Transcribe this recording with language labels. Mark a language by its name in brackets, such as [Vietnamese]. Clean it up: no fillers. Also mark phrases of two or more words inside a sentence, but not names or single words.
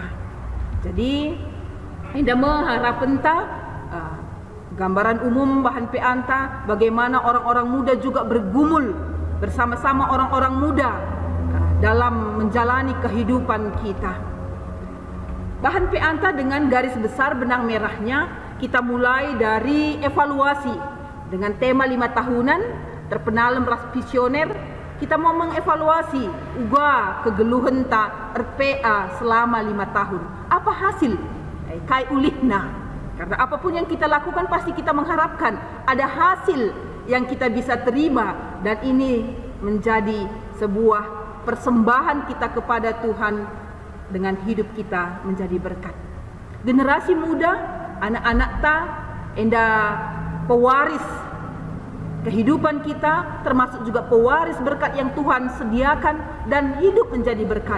[Indonesian] Jadi, indah mengharapkan gambaran umum bahan peanta bagaimana orang-orang muda juga bergumul bersama-sama orang-orang muda dalam menjalani kehidupan kita. Bahan peanta dengan garis besar benang merahnya kita mulai dari evaluasi dengan tema 5 tahunan terpenalam ras visioner kita mau mengevaluasi [Batak Karo] uga kegeluhan ta [Indonesian] RPA selama 5 tahun. Apa hasil? [Batak Karo] Kai ulihna. [Indonesian] Karena apapun yang kita lakukan pasti kita mengharapkan ada hasil yang kita bisa terima, dan ini menjadi sebuah persembahan kita kepada Tuhan dengan hidup kita menjadi berkat. Generasi muda, anak-anak [Batak Karo] ta enda [Indonesian] pewaris kehidupan kita, termasuk juga pewaris berkat yang Tuhan sediakan, dan hidup menjadi berkat.